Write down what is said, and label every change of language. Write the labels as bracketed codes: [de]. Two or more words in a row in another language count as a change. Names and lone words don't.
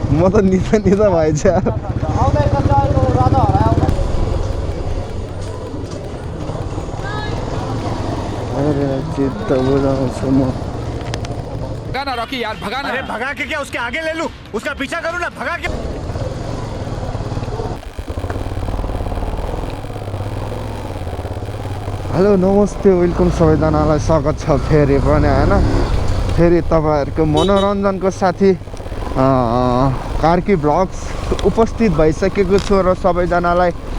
[ne] म त निता निता भएछ चित्त बुझाउँछु म [hi] भगाना रॉकी यार भगाना। अरे भगा के क्या उसके आगे ले लूं, उसका पीछा करूं ना, भगा के। [ne] हेलो नमस्ते वेलकम सबैजनालाई स्वागत छ फेरि पनि होइन फेरि तपाईँहरूको मनोरञ्जनको साथी कार्की ब्लग्स उपस्थित भइसकेको छु र सबैजनालाई